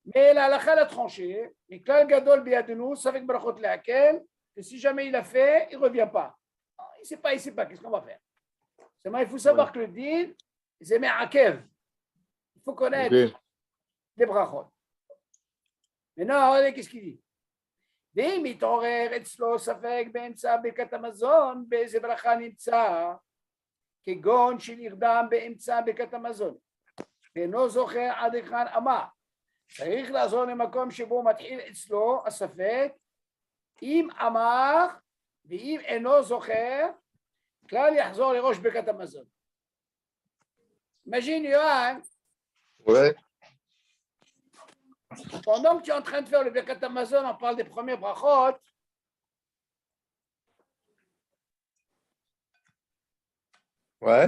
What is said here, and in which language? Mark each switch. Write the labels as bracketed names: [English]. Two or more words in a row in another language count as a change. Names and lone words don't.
[French] Mais la halakha l'a tranché, et [Hebrew] כלל גדול בידינו, [French] c'est avec [Hebrew] ברכות להקל, [French] que si jamais il a fait, il ne revient pas. Non, il ne sait pas, qu'est-ce qu'on va faire? Seulement, il faut savoir que le din, c'est Me'akev. Il faut connaître les Brachot. Maintenant, regardez qu'est-ce qu'il dit. [Hebrew] ואם מתעורר אצלו ספק באמצע ברכת המזון, באיזה ברכה נמצא, כגון שנרדם באמצע ברכת המזון, ואינו זוכר עד היכן אמר, צריך לעזור למקום שבו מתחיל אצלו הספק, אם אמר ואם אינו זוכר, כלל יחזור לראש ברכת המזון. [French] Imagine, Yohan, pendant que tu es en train de faire le [Hebrew] ברכת המזון, [French] on parle des premiers brachot. Ouais.